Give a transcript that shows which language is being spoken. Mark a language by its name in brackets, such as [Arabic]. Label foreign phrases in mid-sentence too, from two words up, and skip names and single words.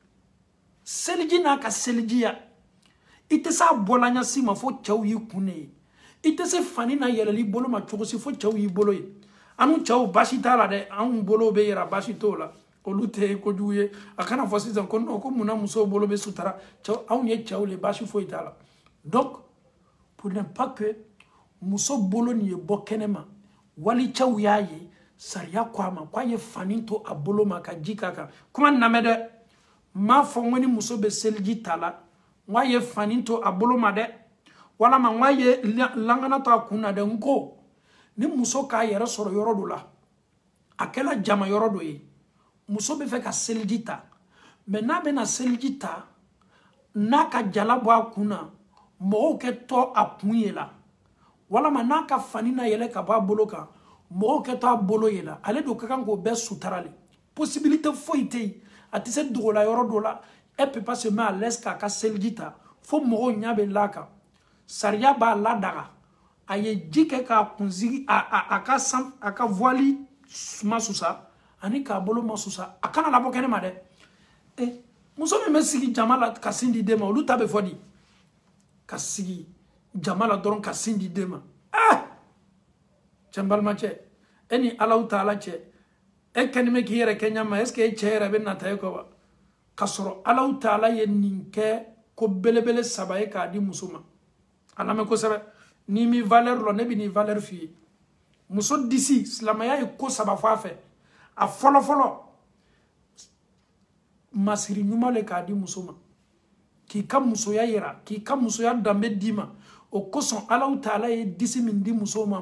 [Bambara] seliji n'a ka selijiya i tɛ se a bɔla ɲasi ma fo cɛw y'i kun ne ye i tɛ se fani na yɛlɛli bolo ma cogo si fo cɛw y'i bolo ye anu cɛw baasi t'a la dɛ anw bolo bɛ yɛrɛ baasi t'o la olu tɛ kojugu ye a kana fɔ sisan ko non ko munna musow bolo bɛ sutara cɛw anw ye cɛw le baasi foyi t'a la donc pour ne pas que muso bolo nin ye bɔ kɛnɛma wali cɛw y'a ye sariya ko a ma k'a ye fani to a bolo ma ka ji k'a kan kuma nin lamɛn dɛ n m'a fɔ n ko ni muso bɛ seliji ta la n k'a ye fani to a bolo ma dɛ walama n k'a ye langana to a kun na dɛ n ko ni muso k'a yɛrɛ sɔrɔ yɔrɔ dɔ la a kɛla jama yɔrɔ dɔ ye muso bɛ fɛ ka seliji ta mɛ n'a bɛna seliji ta n'a ka jala bɔ a kun na mɔgɔw kɛtɔ a kun ye la walama n'a ka fani na yɛlɛ ka bɔ a bolo kan mɔgɔw kɛtɔ a bolo ye la ale de ka kan k'o bɛɛ sutura [French] le possibilité [Bambara] foyi tɛ yen a tɛ se dogola yɔrɔ dɔ la [French] elle peut pas se mettre à l'aise [Bambara] k'a ka seliji ta fo mɔgɔw ɲɛ bɛ l'a kan sariya b'a ladaga a ye ji kɛ k'a kunsigi a ka voile ma susa ani k'a bolo ma susa a kana labɔ kɛnɛ ma dɛ muso min bɛ sigi jama la ka sin di den ma olu ta bɛ fɔ di ka sigi jama la dɔrɔn ka sin di den ma cɛ n balimacɛ e ni Alahu Taala cɛ e kɛlen bɛ k'i yɛrɛ kɛ ɲama [French] est ce que [Bambara] e cɛ yɛrɛ bɛ nata e kɔ wa ka sɔrɔ Alahu Taala ye nin kɛ ko belebele 3 ye k'a di muso ma a lamɛn kosɛbɛ n'i mi valeur lɔ ne bɛ nin valeur f'i ye muso disi silamɛya ye ko 3 fɔ a fɛ a fɔlɔ masiri ɲuman le k'a di muso ma k'i ka musoya yira k'i ka musoya danbe d'i ma o kosɔn Alahu Taala ye disi min di musow ma a